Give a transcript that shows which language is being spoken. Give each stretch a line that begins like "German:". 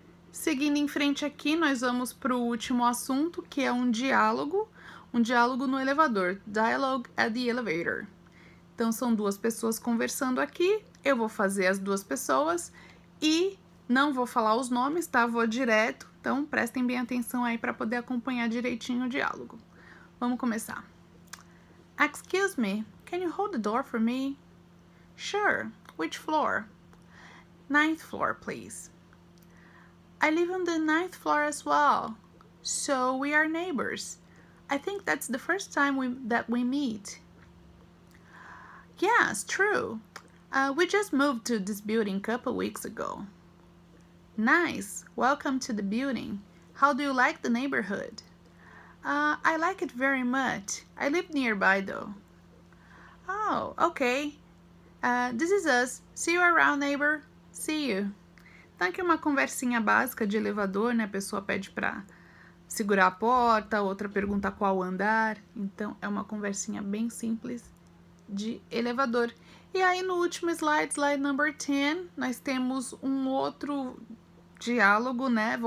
Portuguese: Seguindo em frente aqui, nós vamos para o último assunto, que é um diálogo no elevador,
English: Dialogue at the Elevator.
Portuguese: Então, são duas pessoas conversando aqui, eu vou fazer as duas pessoas e não vou falar os nomes, tá? Vou direto, então prestem bem atenção aí para poder acompanhar direitinho o diálogo. Vamos começar.
English: Excuse me, can you hold the door for me? Sure, which floor? 9th floor, please. I live on the 9th floor as well, so we are neighbors. I think that's the first time that we meet. Yes, true. We just moved to this building a couple weeks ago. Nice. Welcome to the building. How do you like the neighborhood? I like it very much. I live nearby though. Oh, okay. This is us. See you around, neighbor. See you.
Portuguese: Então aqui uma conversinha básica de elevador, né? A pessoa pede pra segurar a porta, outra pergunta qual andar. Então é uma conversinha bem simples de elevador. E aí no último slide,
English: slide number 10,
Portuguese: nós temos um outro diálogo, né?